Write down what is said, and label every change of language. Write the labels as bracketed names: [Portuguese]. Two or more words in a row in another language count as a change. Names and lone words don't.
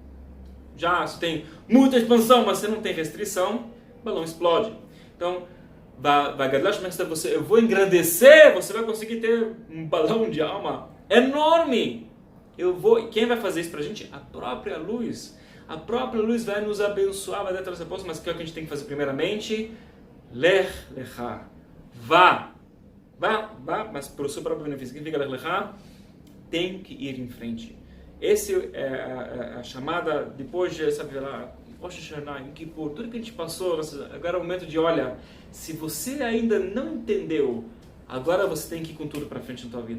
[Portuguese] Já se tem muita expansão, mas você não tem restrição, o balão explode. Então, eu vou engrandecer, você vai conseguir ter um balão de alma enorme. Quem vai fazer isso pra gente? A própria luz. A própria luz vai nos abençoar, vai dar todas as respostas, mas o que a gente tem que fazer primeiramente? [Hebrew] לך לך. [Portuguese] Vá, mas para o seu próprio benefício. O que significa [Hebrew] לך לך? [Portuguese] Tem que ir em frente. Esse é a chamada, depois de, sabe lá, Rosh Hashanah, Yom Kippur, tudo que a gente passou, agora é o momento de, olha, se você ainda não entendeu, agora você tem que ir com tudo para frente na tua vida.